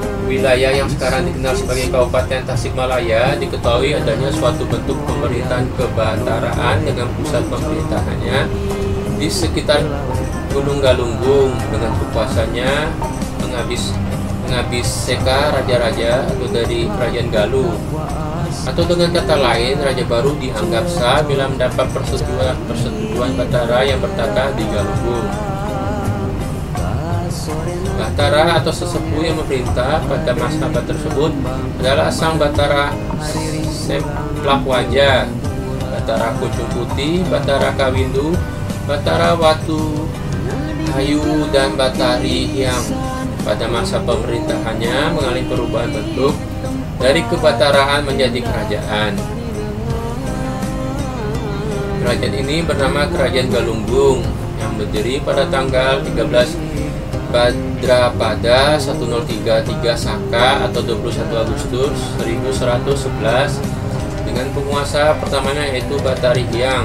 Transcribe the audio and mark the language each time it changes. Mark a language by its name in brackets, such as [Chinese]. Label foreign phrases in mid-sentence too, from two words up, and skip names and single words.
[Indonesian] wilayah yang sekarang dikenal sebagai Kabupaten Tasikmalaya diketahui adanya suatu bentuk pemerintahan kebataraan dengan pusat pemerintahannya di sekitar Gunung Galunggung dengan kekuasaannya menghabis seka raja-raja atau dari kerajaan Galuh. Atau dengan kata lain, raja baru dianggap sah bila mendapat persetujuan Batara yang bertata di Galunggung. Batara atau sesepuh yang memerintah pada masa tersebut adalah Sang Batara Seplakwaja, Batara Kucung Putih, Batara Kawindu, Batara Watu Ayu, dan Batari yang pada masa pemerintahannya mengalami perubahan bentuk dari kebataraan menjadi kerajaan. Kerajaan ini bernama Kerajaan Galunggung yang berdiri pada tanggal 13 Badrapada 1033 Saka atau 21 Agustus 1111 dengan penguasa pertamanya yaitu Batari Hyang.